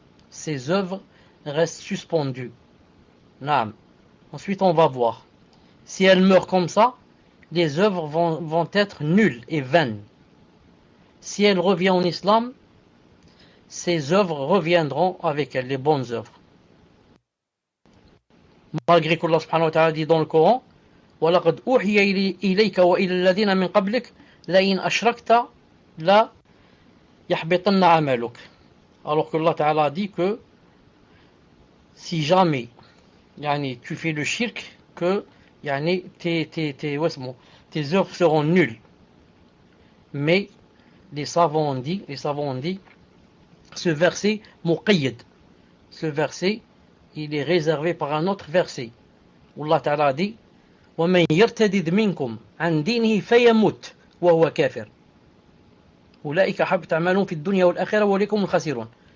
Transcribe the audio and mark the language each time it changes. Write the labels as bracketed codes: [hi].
[fr] Ses œuvres restent suspendues. Naam. Ensuite on va voir. Si elle meurt comme ça, les œuvres vont être nulles et vaines. Si elle revient en islam, ses œuvres reviendront avec elle, les bonnes œuvres. Malgré que Allah subhanahu wa ta'ala dit dans le Coran, [ar] وَلَقَدْ أُوحِيَ إِلَيْكَ وَإِلَى الَّذِينَ مِنْ قَبْلِكَ لَئِنْ أَشْرَكْتَ لَا يَحْبِطَنَّ عَمَلُكَ. [fr] Alors que Allah ta'ala dit que si jamais tu fais le shirk, que tes œuvres seront nulles. Mais les savants ont dit, ce verset muqayyad, ce verset, il est réservé par un autre verset où Allah Ta'ala dit [ar] وَمَنْ يَرْتَدِدْ مِنْكُمْ عَنْ دِينِهِ فَيَمُتْ وَهُوَ كَافِرٌ أُولَئِكَ حَبِطَتْ أَعْمَالُهُمْ فِي الدُّنْيَا وَالْآخِرَةِ وَهُمْ الْخَاسِرُونَ.